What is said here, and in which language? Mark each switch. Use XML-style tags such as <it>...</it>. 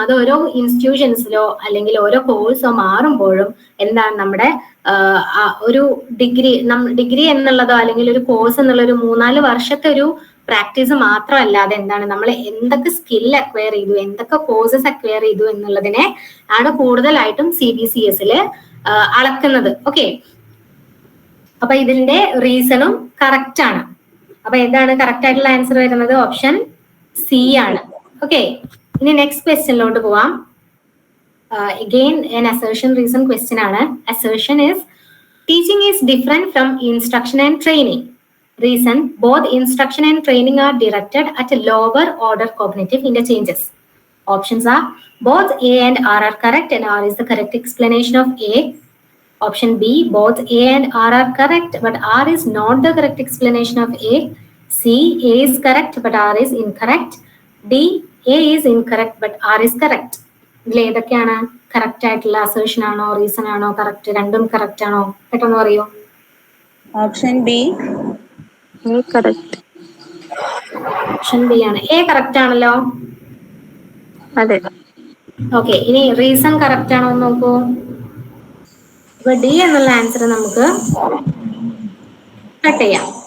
<ml>അത് ഓരോ ഇൻസ്റ്റിറ്റ്യൂഷൻസിലോ അല്ലെങ്കിൽ ഓരോ കോഴ്സോ മാറുമ്പോഴും എന്താണ് നമ്മുടെ ഒരു ഡിഗ്രി എന്നുള്ളതോ അല്ലെങ്കിൽ ഒരു കോഴ്സ് എന്നുള്ള ഒരു 3-4 വർഷത്തെ ഒരു പ്രാക്ടീസ് മാത്രമല്ലാതെ എന്താണ് നമ്മൾ എന്തൊക്കെ സ്കിൽ അക്വയർ ചെയ്തു, എന്തൊക്കെ കോഴ്സസ് അക്വയർ ചെയ്തു എന്നുള്ളതിനെ ആണ് കൂടുതലായിട്ടും CBCSൽ അളക്കുന്നത്. ഓക്കെ, അപ്പൊ ഇതിന്റെ റീസണും കറക്റ്റ് ആണ്. അപ്പൊ എന്താണ് കറക്റ്റ് ആയിട്ടുള്ള ആൻസർ വരുന്നത്? ഓപ്ഷൻ സി ആണ്. ഓക്കെ, ഇനി നെക്സ്റ്റ് ക്വസ്റ്റ്യനിലോട്ട് പോവാം.</ml> <en>Again an assertion reason question</en> <ml>ആണ്.</ml> <en>Assertion is teaching is different from instruction and training. Reason, both instruction and training are directed at a lower order cognitive interchanges. Options are both A and R are correct and R is the correct explanation of A. Option B, both A and R are correct but R is not the correct explanation of A. C, A is correct but R is incorrect. D, A is incorrect but R is correct.</en> <ml>ഇതിൽ ഏതൊക്കെയാണ് correct ആയിട്ടുള്ള assertion ആണോ reason ആണോ correct? രണ്ടും correct ആണോ? പെട്ടെന്ന് പറയൂ.</ml> <en>Option B correct.</en> <ml>Option B ആണ്. എ കറക്റ്റ് ആണല്ലോ. അതെ. ഓക്കെ, ഇനി റീസൺ കറക്റ്റ് ആണോ എന്ന് നോക്കൂ. ഇപ്പൊ ഡി എന്നുള്ള ആൻസർ നമുക്ക് കട്ട് ചെയ്യാം.</ml>